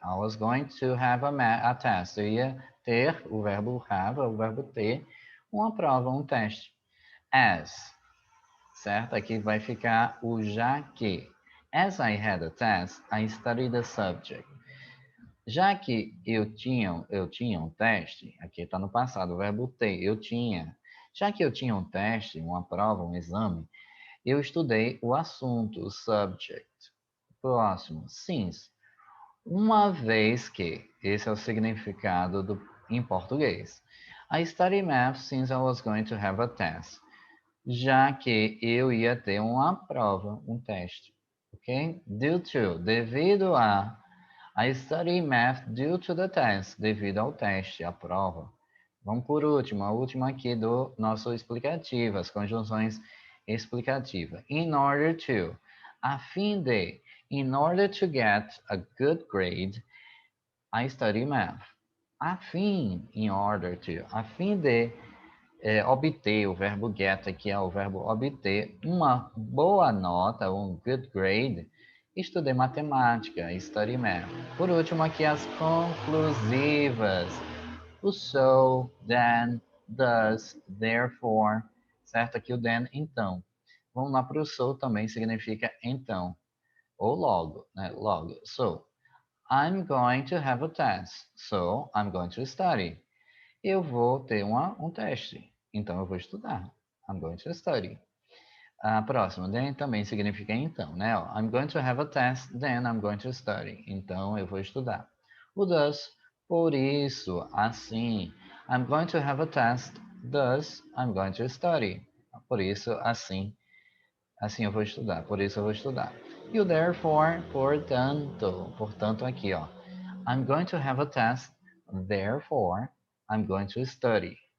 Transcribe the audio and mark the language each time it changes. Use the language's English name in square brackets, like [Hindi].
[English] I was going to have a test. [Portuguese] Eu ia ter, o verbo have, o verbo ter, uma prova, um teste. As, certo? Aqui vai ficar o já que. [English] As I had a test, I studied the subject. [Portuguese] Já que eu tinha um teste, aqui está no passado, o verbo ter, eu tinha. Já que eu tinha um teste, uma prova, um exame, eu estudei o assunto, o subject. Próximo, since. Uma vez que, esse é o significado em português. [English] I studied math since I was going to have a test. [Portuguese] Já que eu ia ter uma prova, um teste. Ok? [English] Due to, [Portuguese] devido a. [English] I study math due to the test, [Portuguese] devido ao teste, à prova. Vamos por último, a última aqui do nosso explicativo, as conjunções explicativas. [English] In order to, [Portuguese] a fim de, [English] in order to get a good grade, I study math. [Portuguese] A fim, in order to, a fim de obter, o verbo get aqui é o verbo obter, uma boa nota, um good grade, estudei matemática, [English] study math. [Portuguese] Por último, aqui as conclusivas. O so, then, thus, therefore, certo? Aqui o then, então. Vamos lá para o so, também significa então, ou logo, né? Logo. [English] So, I'm going to have a test, so I'm going to study. [Portuguese] Eu vou ter um teste, então eu vou estudar. [English] I'm going to study. [Portuguese] A próxima, then também significa então, né? [English] I'm going to have a test, then I'm going to study. [Portuguese] Então eu vou estudar. [English] O thus, [Portuguese] por isso, assim. [English] I'm going to have a test, thus I'm going to study. [Portuguese] Por isso, assim. Assim eu vou estudar, por isso eu vou estudar. E o therefore, portanto. Portanto aqui, ó. [English] I'm going to have a test, therefore I'm going to study.